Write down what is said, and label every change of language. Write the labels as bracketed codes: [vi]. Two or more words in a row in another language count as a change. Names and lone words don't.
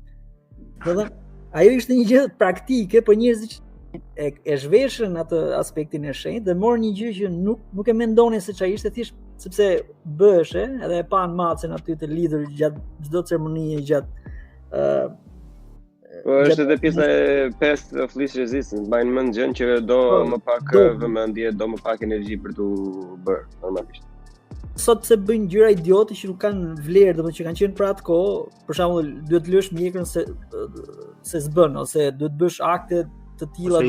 [sq] Dhe ajo ishte një gjë praktike, por njerëzit e zhveshën atë aspektin e shenjtë dhe morën një gjë që nuk e mendonin se ç'a ishte, thjesht sepse bëheshe, edhe e pan macen aty të lidhur gjatë çdo ceremonie, gjatë po është edhe pjesa e 5 [en] of least resistance, [sq] bajnë mend gjën që do më pak vëmendje, do më pak energji për t'u bërë normalisht. Sot se bëjnë gjëra idiote që nuk kanë vlerë, domethënë që kanë qenë për atë kohë, për shembull, duhet lësh mjekrën se s'bën, ose duhet bësh akte të tilla,